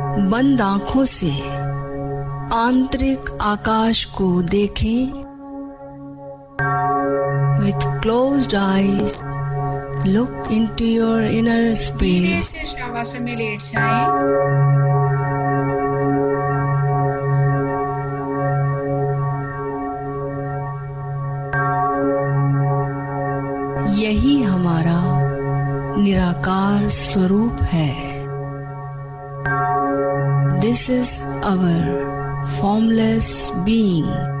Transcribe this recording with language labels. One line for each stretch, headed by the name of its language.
Hindi: बंद आंखों से आंतरिक आकाश को देखें।
English: With closed eyes, look into your inner
Hindi: धीरे
English: space.
Hindi: से शवासन में लेट जाएं। यही हमारा निराकार स्वरूप है।
English: This is our formless being.